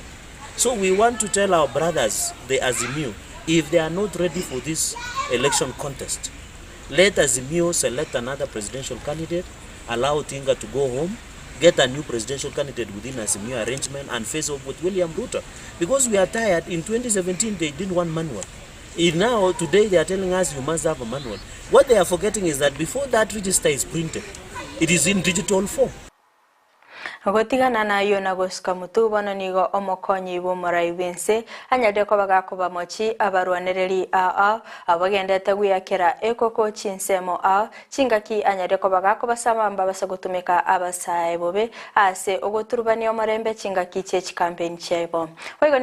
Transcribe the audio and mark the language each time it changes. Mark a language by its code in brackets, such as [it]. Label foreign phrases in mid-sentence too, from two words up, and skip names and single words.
[en] So we want to tell our brothers, the Azimio, if they are not ready for this election contest, let Azimio select another presidential candidate, allow Tinga to go home, get a new presidential candidate within Azimio arrangement and face off with William Ruto. Because we are tired. In 2017, they didn't want manual. Now, today, they are telling us you must have a manual. What they are forgetting is that before that register is printed, it is in digital form. [guz] Gotigana na yo na gosika mutubono nigo omokonyi bo moraibense anyade ko bagakoba mochi abarwanereri abagendete guyakera ekoko chinsemo chingaki anyade ko bagakoba samamba basagutumika abasaye bobe ase ogoturubani omorembe chingaki chechi campaign chebo oigo